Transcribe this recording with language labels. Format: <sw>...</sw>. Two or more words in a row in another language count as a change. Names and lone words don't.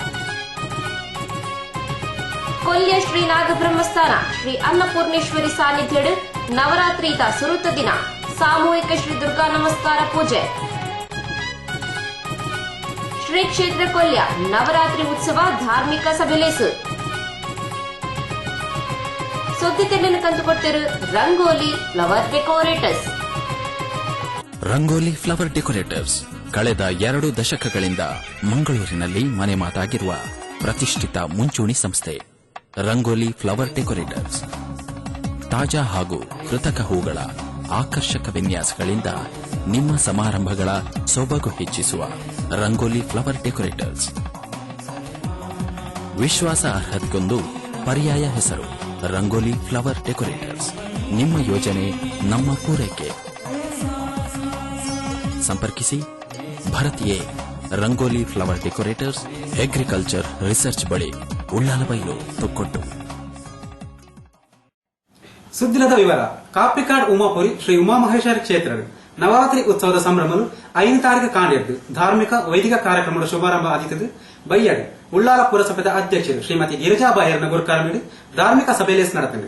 <tcy>ಕೊಲ್ಯ ಶ್ರೀ ನಾಗಬ್ರಹ್ಮಸ್ಥಾನ ಶ್ರೀ ಅನ್ನಪೂರ್ಣೇಶ್ವರಿ ಸಾನ್ನಿಧ್ಯಡ್ ನವರಾತ್ರಿದ ಸುರುತ ದಿನ ಸಾಮೂಹಿಕ ಶ್ರೀ ದುರ್ಗಾ ನಮಸ್ಕಾರ ಪೂಜೆ ಶ್ರೀ ಕ್ಷೇತ್ರ ಕೊಲ್ಯ ನವರಾತ್ರಿ ಉತ್ಸವ ಧಾರ್ಮಿಕ ಸಭೆಲೇಸು ಸುದ್ದಿ ತೆನ್ನನ್ನು ಕಂಡುಕೊಟ್ಟಿರು ರಂಗೋಲಿ ಫ್ಲವರ್ ಡೆಕೋರೇಟರ್ಸ್.</tcy> <kn>ರಂಗೋಲಿ ಫ್ಲವರ್ ಡೆಕೋರೇಟರ್ಸ್ ಕಳೆದ 2 ದಶಕಗಳಿಂದ ಮಂಗಳೂರಿನಲ್ಲಿ ಮನೆ ಮಾತಾಗಿರುವ ಪ್ರತಿಷ್ಠಿತ ಮುಂಚೂಣಿ ಸಂಸ್ಥೆ. ರಂಗೋಲಿ ಫ್ಲವರ್ ಡೆಕೋರೇಟರ್ಸ್ ತಾಜಾ ಹಾಗೂ ಕೃತಕ ಹೂಗಳ ಆಕರ್ಷಕ ವಿನ್ಯಾಸಗಳಿಂದ ನಿಮ್ಮ ಸಮಾರಂಭಗಳ ಸೊಬಗು ಹೆಚ್ಚಿಸುವ ರಂಗೋಲಿ ಫ್ಲವರ್ ಡೆಕೋರೇಟರ್ಸ್. ವಿಶ್ವಾಸ ಅರ್ಹತೆಗೊಂದು ಪರ್ಯಾಯ ಹೆಸರು ರಂಗೋಲಿ ಫ್ಲವರ್ ಡೆಕೋರೇಟರ್ಸ್. ನಿಮ್ಮ ಯೋಜನೆ ನಮ್ಮ ಪೂರೈಕೆ. ಸಂಪರ್ಕಿಸಿ ಭಾರತೀಯ ರಂಗೋಲಿ ಫ್ಲವರ್ ಡೆಕೋರೇಟರ್ಸ್,</kn> <en>agriculture research</en> <kn>ಬಳಿ, ಉಳ್ಳಾಲಬೈಲು, ತೊಕ್ಕೊಟ್ಟು.</kn> <tcy>ಸುದ್ದಿಲದ ವಿವರ. ಕಾಪಿಕಾಡ್ ಉಮಾಪುರಿ ಶ್ರೀ ಉಮಾಮಹೇಶ್ವರಿ ಕ್ಷೇತ್ರ ನವರಾತ್ರಿ ಉತ್ಸವದ ಸಂಭ್ರಮಲು 5 ತಾರೀಕು ಕಾಣಿದ್ದು ಧಾರ್ಮಿಕ ವೈದಿಕ ಕಾರ್ಯಕ್ರಮದ ಶುಭಾರಂಭ ಆದಿತ್ತದು ಬೈಯಡ್ ಉಳ್ಳಾಲ ಪುರಸಭೆದ ಅಧ್ಯಕ್ಷರು ಶ್ರೀಮತಿ ಗಿರಿಜಾಬಾಯರ್ನ ಗುರುಕಾರಮಿಡಿ ಧಾರ್ಮಿಕ ಸಭೆಲೇಸ್ ನಡೆತಂದು.</tcy>